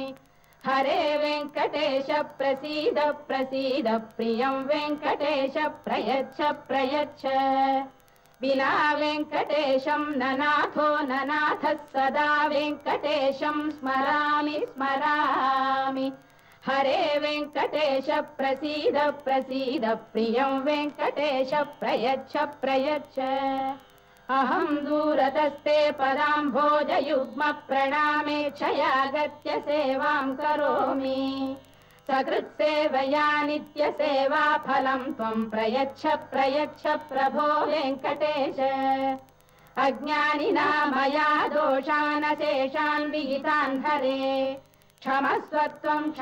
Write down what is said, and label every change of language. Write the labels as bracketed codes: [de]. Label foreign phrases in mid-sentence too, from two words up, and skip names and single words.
[sa] హరే వెంకటేశ ప్రసీద ప్రసీద ప్రియం వెంకటేశ ప్రయచ్చ ప్రయచ్చ. వినా వెంకటేశం ననాథో ననాథ సదా వెంకటేశం స్మరామి స్మరామి. हरे वेङ्कटेश प्रसीद प्रसीद प्रियं वेङ्कटेश प्रयच्छ प्रयच्छ अहं दूरतस्ते पदाम्भोजयुग्म प्रणामेक्षयागत्य सेवां करोमि सकृत्सेवया नित्यसेवा फलं त्वं प्रयच्छ प्रयच्छ प्रभो वेङ्कटेश अज्ञानिना मया दोषान् शेषान् विहितान् हरे क्षमस्वत्वं